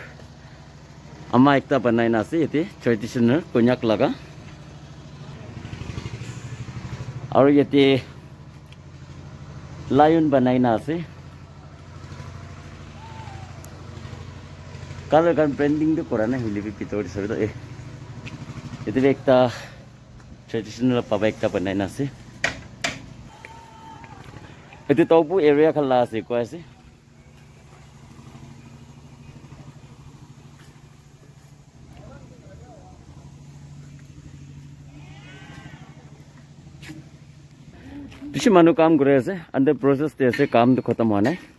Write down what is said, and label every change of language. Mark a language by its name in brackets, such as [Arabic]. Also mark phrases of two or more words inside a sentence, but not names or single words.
[Naga Pidgin] ama ekta banai na ase ite traditional konyak laga aru yate lion banai na ase color kan branding to korana hilibi pitori sabe to ite be ekta traditional paba ekta banai na ase itu topu area khala ase ko ase bishi manu kaam kore ase [English] under process [Naga Pidgin] te ase kaam to khatam hona